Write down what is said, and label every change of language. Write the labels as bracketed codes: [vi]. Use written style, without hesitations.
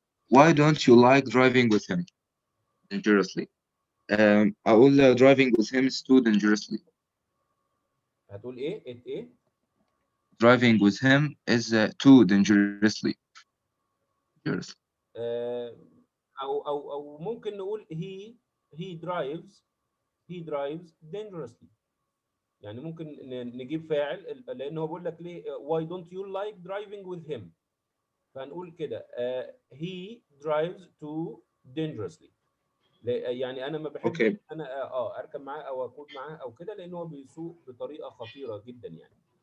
[en] Why don't you like driving with him dangerously? [ar] أقول [en] driving with him is too dangerously. [ar] هتقول ايه؟ ايه؟ [en] Driving with him is too dangerously. Dangerously. [ar] آه، او ممكن نقول [en] he drives dangerously. [ar] يعني ممكن نجيب فاعل، لان هو بيقول لك ليه [en] why don't you like driving with him، [ar] فهنقول كده [en] he drives too dangerously. [ar] يعني انا ما بحبش [en] Okay. [ar] انا اركب معاه او اقود معاه او كده، لان هو بيسوق بطريقه خطيره جدا يعني.